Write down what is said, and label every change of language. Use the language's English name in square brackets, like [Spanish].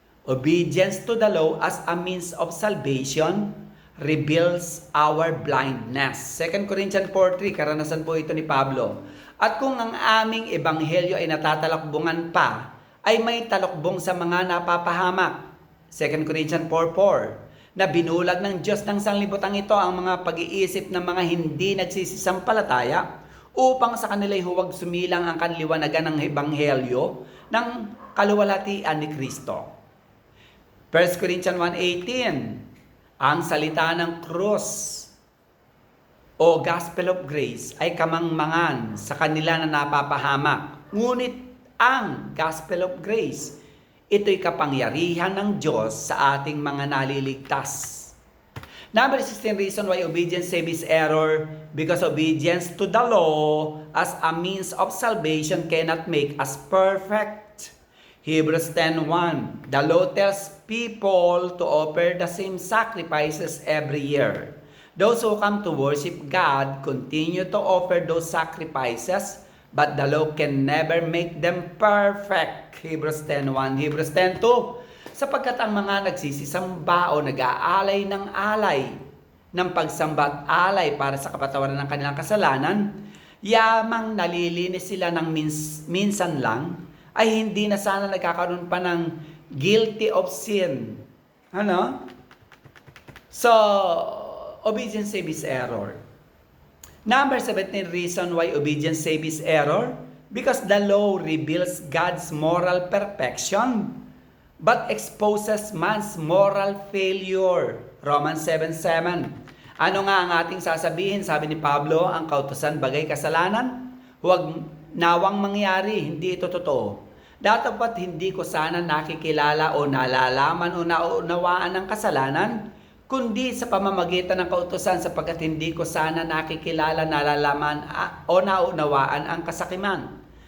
[English] Obedience to the law as a means of salvation reveals our blindness. [Filipino] 2 Corinthians 4:3, karanasan po ito ni Pablo. At kung ang aming ebanghelyo ay natatalakbungan pa, ay may talokbong sa mga napapahamak. 2 Corinthians 4:4, na binulag ng Diyos ng sanglibutan ito ang mga pag-iisip ng mga hindi nagsisisampalataya upang sa kanila'y huwag sumilang ang kanliwanagan ng ebanghelyo ng kaluwalhatian ni Kristo. 1 Corinthians 1:18, ang salita ng krus o gospel of grace ay kamangmangan sa kanila na napapahamak. Ngunit ang gospel of grace, ito'y kapangyarihan ng Diyos sa ating mga naliligtas. [English] Number 16 reason why obedience saves is error, because obedience to the law as a means of salvation cannot make us perfect. Hebrews 10:1, the law tells people to offer the same sacrifices every year. Those who come to worship God continue to offer those sacrifices, but the law can never make them perfect. [Filipino] Hebrews 10:1, Hebrews 10:2, sapagkat ang mga nagsisisamba o nag-aalay ng pagsamba at alay para sa kapatawaran ng kanilang kasalanan, yamang nalilinis sila ng minsan lang, ay hindi na sana nagkakaroon pa ng [English] guilty of sin. [Filipino] Ano? [English] So, obedience saves error. Number 17 reason why obedience saves error, because the law reveals God's moral perfection but exposes man's moral failure. Romans 7:7. [Filipino] Ano nga ang ating sasabihin? Sabi ni Pablo, ang kautusan bagay kasalanan, huwag nawang mangyari, hindi ito totoo. Dapat hindi ko sana nakikilala o nalalaman o naunawaan ang kasalanan, kundi sa pamamagitan ng kautusan, sapagkat hindi ko sana nakikilala, nalalaman o naunawaan ang kasakiman.